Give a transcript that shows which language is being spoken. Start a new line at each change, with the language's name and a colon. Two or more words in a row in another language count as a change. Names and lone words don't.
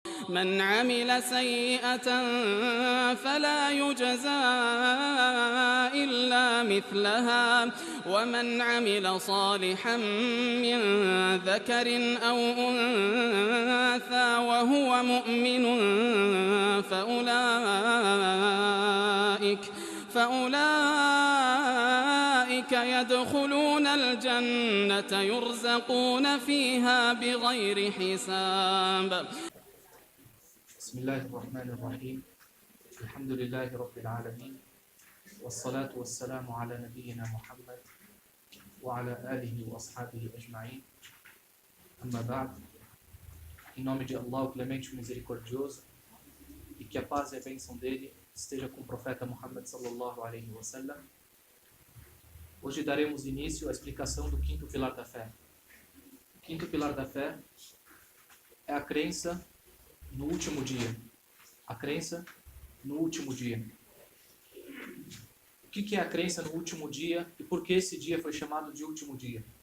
Arabic: من عمل سيئة فلا يجزى إلا مثلها ومن عمل صالحا من ذكر أو أنثى وهو مؤمن فأولئك يدخلون الجنة يرزقون فيها بغير حساب. بسم الله الرحمن الرحيم. الحمد لله رب العالمين والصلاة والسلام على نبينا محمد وعلى آله وأصحابه أجمعين. أما بعد.
Portuguese: Em nome de Allah, o clemente e misericordioso, e que a paz e a bênção dele esteja com o profeta Muhammad
Arabic: صلى الله عليه وسلم.
Portuguese: Hoje daremos início à explicação do quinto pilar da fé. O quinto pilar da fé é a crença no último dia. A crença no último dia. O que é a crença no último dia e por que esse dia foi chamado de último dia?